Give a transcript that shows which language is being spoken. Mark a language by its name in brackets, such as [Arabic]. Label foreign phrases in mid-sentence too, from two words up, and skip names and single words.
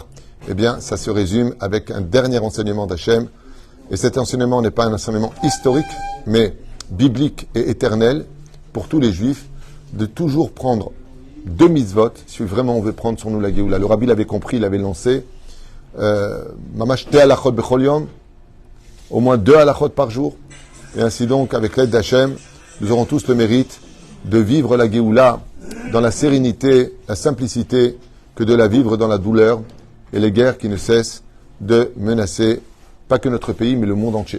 [French] Eh bien, ça se résume avec un dernier enseignement d'Hachem. Et cet enseignement n'est pas un enseignement historique, mais biblique et éternel pour tous les juifs, de toujours prendre 2 mitzvot, si vraiment on veut prendre sur nous la Géoula. Le Rabbi l'avait compris, il l'avait lancé. [Hebrew] ממש תי הלכות בכל יום, [French] au moins 2 halachot par jour. Et ainsi donc, avec l'aide d'Hachem, nous aurons tous le mérite de vivre la Géoula dans la sérénité, la simplicité, que de la vivre dans la douleur et les guerres qui ne cessent de menacer pas que notre pays, mais le monde entier.